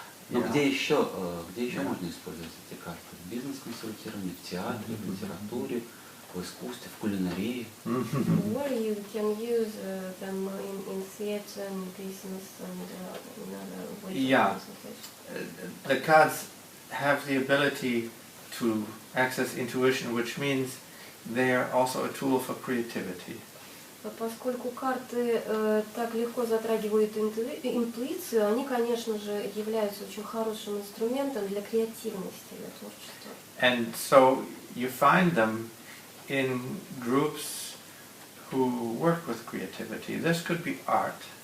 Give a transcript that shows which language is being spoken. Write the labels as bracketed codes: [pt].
[ru] Но где еще можно использовать эти карты? В бизнес-консультировании, в театре, в литературе, в искусстве, в кулинарии? [en] Where you can use them in theater, in business, and in other ways. Yeah, the cards have the ability to access intuition, which means they are also a tool for creativity. [ru] Поскольку карты так легко затрагивают интуицию, они, конечно же, являются очень хорошим инструментом для креативности, для творчества. [en] And so you find them in groups who work with creativity. This could be art.